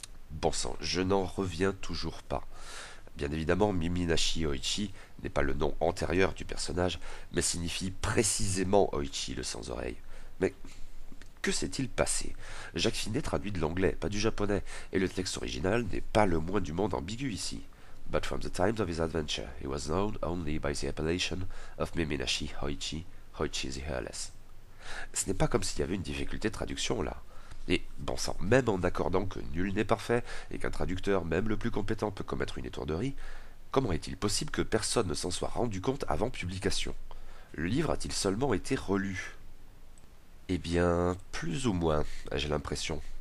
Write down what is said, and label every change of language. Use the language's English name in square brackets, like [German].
[French] Bon sang, je n'en reviens toujours pas. Bien évidemment, Miminashi Hoichi n'est pas le nom antérieur du personnage, mais signifie précisément Hoichi le sans-oreille. Mais Que s'est-il passé? Jacques Finet traduit de l'anglais, pas du japonais, et le texte original n'est pas le moins du monde ambigu ici. [English] But from the times of his adventure, he was known only by the appellation of Miminashi Hoichi, Hoichi the Hairless. [French] Ce n'est pas comme s'il y avait une difficulté de traduction là. Et bon sang, même en accordant que nul n'est parfait et qu'un traducteur, même le plus compétent, peut commettre une étourderie, comment est-il possible que personne ne s'en soit rendu compte avant publication? Le livre a-t-il seulement été relu? Eh bien, plus ou moins, j'ai l'impression.